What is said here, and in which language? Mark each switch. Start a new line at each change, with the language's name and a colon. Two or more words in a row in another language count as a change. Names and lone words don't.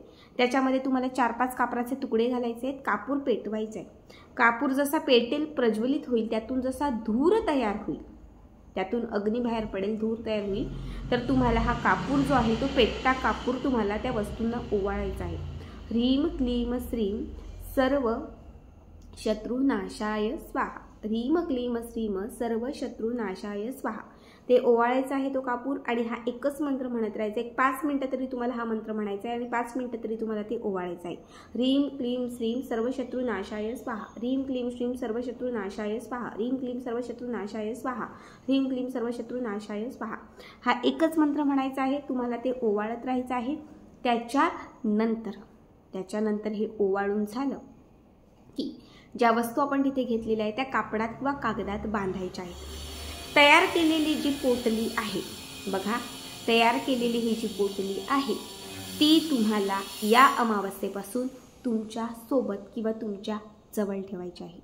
Marathi: त्याच्यामध्ये तुम्हाला 4-5 कापराचे तुकडे घालायचे आहेत. कापूर पेटवायचा आहे. कापूर जसा पेटेल, प्रज्वलित होईल, त्यातून जसा धूर तयार होईल, त्यातून अग्नी बाहेर पडेल, धूर तयार होईल, तर तुम्हाला हा कापूर जो आहे तो पेटता कापूर तुम्हाला त्या वस्तूंना ओवाळायचा आहे.
Sanskrit: ह्रीम क्लीम श्रीम सर्व शत्रुनाशाय स्वाहा. ह्रीम क्लीम श्रीम सर्व शत्रुनाशाय स्वाहा.
Marathi: ते ओवाळायचं आहे तो कापूर आणि हा एकच मंत्र म्हणत राहायचा. एक 5 मिनिटं तरी तुम्हाला हा मंत्र म्हणायचा आहे आणि 5 मिनिटं तरी तुम्हाला ते ओवाळायचं आहे.
Sanskrit: ह्रीम क्लीम श्रीम सर्व शत्रुनाशाय स्वाहा. ह्रीम क्लीम श्रीम सर्व शत्रुनाशाय स्वाहा. ह्रीम क्लीम सर्व शत्रुनाशाय स्वाहा. ह्रीम क्लीम सर्व शत्रुनाशाय स्वाहा.
Marathi: हा एकच मंत्र म्हणायचा आहे. तुम्हाला ते ओवाळत राहायचं आहे. त्याच्यानंतर हे ओवाळून झालं की ज्या वस्तू आपण तिथे घेतलेल्या आहे त्या कापडात किंवा कागदात बांधायच्या आहेत. तयार केलेली जी पोटली आहे बघा, तयार केलेली ही जी पोटली आहे ती तुम्हाला या अमावस्येपासून तुमच्या सोबत किंवा तुमच्या जवळ ठेवायची आहे.